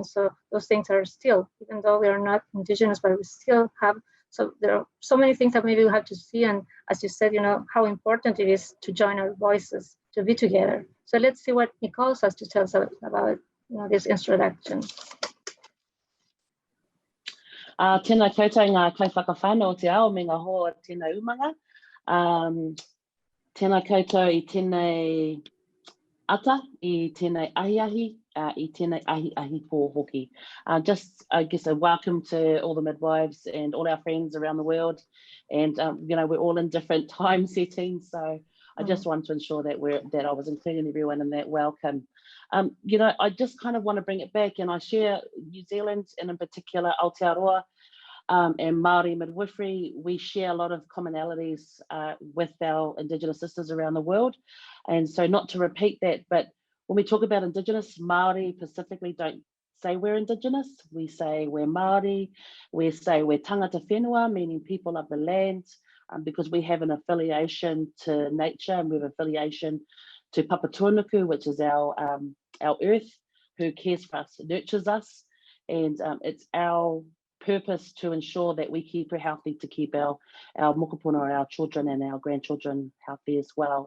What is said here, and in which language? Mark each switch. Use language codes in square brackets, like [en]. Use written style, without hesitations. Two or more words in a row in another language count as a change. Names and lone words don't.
[en] So those things are still, even though we are not Indigenous, but we still have. So there are so many things that maybe we have to see. And as you said, how important it is to join our voices, to be together. So let's see what Nicole has to tell us about this introduction. [mi] Tēnā koutou ngā kaiwhakawhānau o te ao me ngā hoa tēnā umanga. Tēnā koutou I tēnei ata, I tēnei ahiahi, I tēnei ahi pō hoki. [en] Just, I guess, a welcome to all the midwives and all our friends around the world. And, we're all in different time settings. So I just want to ensure that I was including everyone in that welcome. I just kind of want to bring it back, and I share New Zealand and in particular Aotearoa and Māori midwifery. We share a lot of commonalities with our Indigenous sisters around the world. And so not to repeat that, but when we talk about Indigenous, Māori specifically don't say we're Indigenous, we say we're Māori, we say we're [mi] tangata whenua, [en] meaning people of the land, because we have an affiliation to nature and we have affiliation to Papatūānuku, which is our earth, who cares for us, nurtures us, and it's our purpose to ensure that we keep her healthy, to keep our mokopuna, our children and our grandchildren healthy as well.